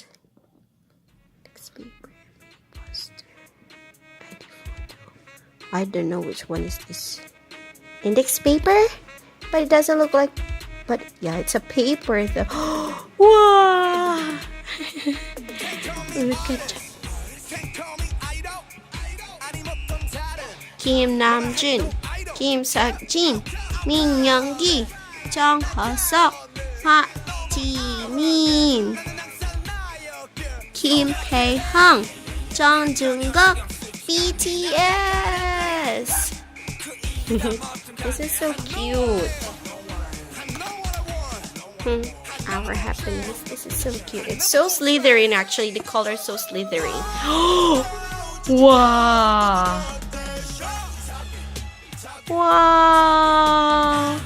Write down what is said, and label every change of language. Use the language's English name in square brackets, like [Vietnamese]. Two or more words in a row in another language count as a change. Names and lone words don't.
[English] Index paper, poster, ID photo. I don't know which one is this. Index paper, but it doesn't look like. But yeah, it's a paper though. Wow! Look at. Kim Namjoon, Kim Seokjin, Min Younggi, Jung Ha-seok, Park Ji-min, Kim Tae-hung, Jang Jung-kook, BTS. This is so cute. Our Happiness. This is so cute. It's so Slytherin actually. The color is so Slytherin. Wow. Wow.